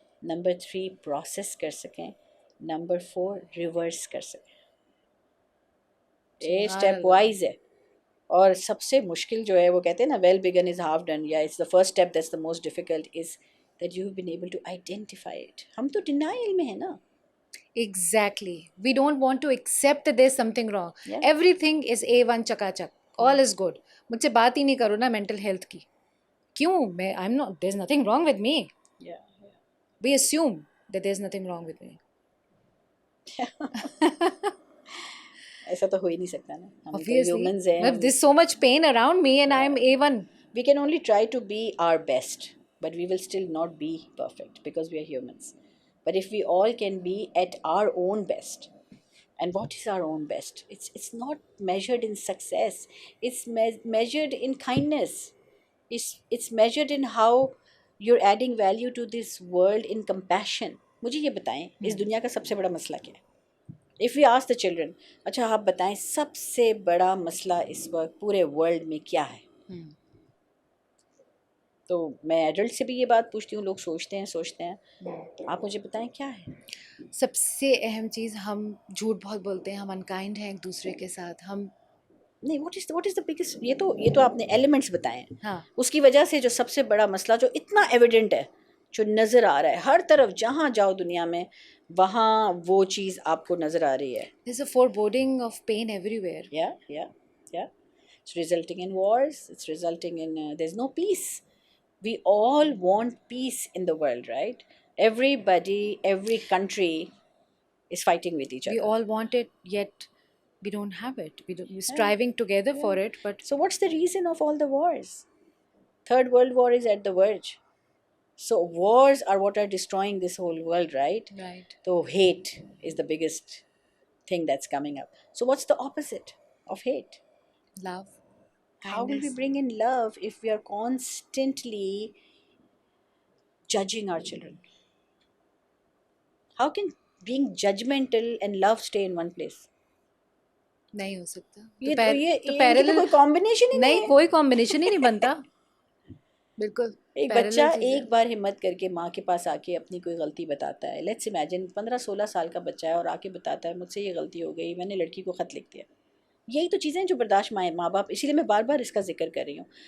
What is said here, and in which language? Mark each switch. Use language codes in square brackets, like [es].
[ur] Number 3 process کر سکیں, number 4 reverse کر سکیں. یہ سبحان [en] step [ur] اللہ. وائز ہے. اور سب سے مشکل جو ہے وہ کہتے ہیں نا [en] Well begun is half done, یا it's the first step that's the most difficult is that you have been able to identify it. [ur] ہم تو ڈینائل میں ہیں نا. [en] Exactly. We don't want to accept that there's something wrong. Yeah. Everything is A1 chakachak. All is good. [ur] مجھ سے بات ہی نہیں کرو نا مینٹل ہیلتھ کی. کیوں؟ میں [en] I'm not, there's nothing wrong with me. Yeah. We assume that there's nothing wrong with me. [ur] ایسا تو ہو ہی نہیں سکتا نا, ہم تو [en] Obviously. [ur] ہیومنز ہیں. [en] There's so much pain around me and I'm A1. We can only try to be our best, but we will still not be perfect because we are humans. But if we all can be at our own best, and what is our own best? It's not measured in success. It's measured in kindness. It's measured in how you're adding value to this world in compassion. [ur] مجھے یہ بتائیں اس دنیا کا سب سے بڑا مسئلہ کیا ہے؟ [en] If we ask the children, [ur] اچھا آپ بتائیں سب سے بڑا مسئلہ اس وقت پورے ورلڈ میں کیا ہے؟ تو میں ایڈلٹ سے بھی یہ بات پوچھتی ہوں, لوگ سوچتے ہیں, آپ مجھے بتائیں کیا ہے؟ سب سے اہم چیز, ہم جھوٹ بہت بولتے ہیں, ہم انکائنڈ ہیں ایک دوسرے کے ساتھ. ہم نہیں, [en] what is the biggest, [ur] یہ تو آپ نے ایلیمنٹس بتائے ہیں. ہاں, اس کی وجہ سے جو سب سے بڑا مسئلہ جو اتنا ایویڈنٹ ہے, جو نظر آ رہا ہے ہر طرف, جہاں جاؤ دنیا میں وہاں وہ چیز آپ کو نظر آ رہی ہے. [en] there's a foreboding of pain everywhere. Yeah. It's resulting in wars. It's resulting in there's no peace. We all want peace in the world, right? Everybody, every country is fighting with each We other. all want it, yet we don't have it. We're striving together for it, but So what's the reason of all the wars? Third World War is at the verge. So wars are what are destroying this whole world, right? right. So hate is the biggest thing that's coming up. So what's the opposite of hate? Love. How will we Kindness. bring in love if we are constantly judging our children? How can being judgmental and love stay in one place? [ur] نہیں ہو سکتا. یہ تو تو [en] parallel [ur] کوئی combination ہی نہیں, کوئی combination ہی نہیں بنتا. بالکل. ایک بچہ ایک بار ہمت کر کے ماں کے پاس آ کے اپنی کوئی غلطی بتاتا ہے. [en] let's imagine [ur] 15-16 سال کا بچہ ہے اور آ کے بتاتا ہے مجھ سے یہ غلطی ہو گئی, میں نے لڑکی کو خط لکھ دیا. یہی تو چیزیں جو برداشت ماں باپ, اسی لیے میں بار بار اس کا ذکر کر رہی ہوں.